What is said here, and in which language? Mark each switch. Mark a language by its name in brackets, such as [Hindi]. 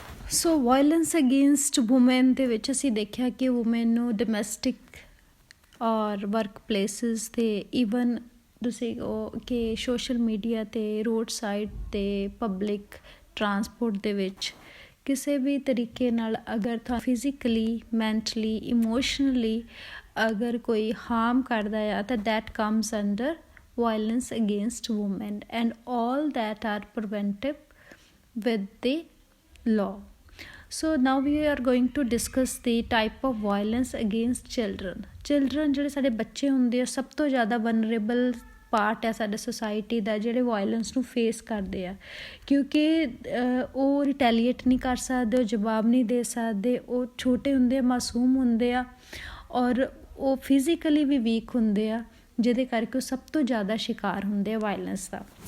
[Punjabi] ਸੋ violence against woman ਦੇ ਵਿੱਚ ਅਸੀਂ ਦੇਖਿਆ ਕਿ ਵੂਮੈਨ ਨੂੰ ਡੋਮੈਸਟਿਕ ਔਰ ਵਰਕ ਪਲੇਸਿਸ 'ਤੇ, ਈਵਨ ਤੁਸੀਂ ਉਹ ਕਿ ਸੋਸ਼ਲ ਮੀਡੀਆ 'ਤੇ, ਰੋਡ ਸਾਈਡ 'ਤੇ, ਪਬਲਿਕ ਟਰਾਂਸਪੋਰਟ ਦੇ ਵਿੱਚ ਕਿਸੇ ਵੀ ਤਰੀਕੇ ਨਾਲ ਅਗਰ ਤੁਹਾਨੂੰ ਫਿਜ਼ੀਕਲੀ, ਮੈਂਟਲੀ, ਇਮੋਸ਼ਨਲੀ ਅਗਰ ਕੋਈ ਹਾਰਮ ਕਰਦਾ ਆ ਤਾਂ [English] That comes under violence against women and all that are preventive with the law। So now we are going to discuss the type of violence against children। [Punjabi] children ਜਿਹੜੇ ਸਾਡੇ ਬੱਚੇ ਹੁੰਦੇ ਆ, ਸਭ ਤੋਂ ਜ਼ਿਆਦਾ ਵਨਰੇਬਲ ਪਾਰਟ ਹੈ ਸਾਡੇ ਸੋਸਾਇਟੀ ਦਾ, ਜਿਹੜੇ ਵਾਇਲੈਂਸ ਨੂੰ ਫੇਸ ਕਰਦੇ ਆ, ਕਿਉਂਕਿ ਉਹ ਰਿਟੈਲੀਏਟ ਨਹੀਂ ਕਰ ਸਕਦੇ, ਉਹ ਜਵਾਬ ਨਹੀਂ ਦੇ ਸਕਦੇ, ਉਹ ਛੋਟੇ ਹੁੰਦੇ ਆ, ਮਾਸੂਮ ਹੁੰਦੇ ਆ, ਔਰ ਉਹ ਫਿਜ਼ੀਕਲੀ ਵੀ ਵੀਕ ਹੁੰਦੇ ਆ, ਜਿਹਦੇ ਕਰਕੇ ਉਹ ਸਭ ਤੋਂ ਜ਼ਿਆਦਾ ਸ਼ਿਕਾਰ ਹੁੰਦੇ ਆ ਵਾਇਲੈਂਸ ਦਾ।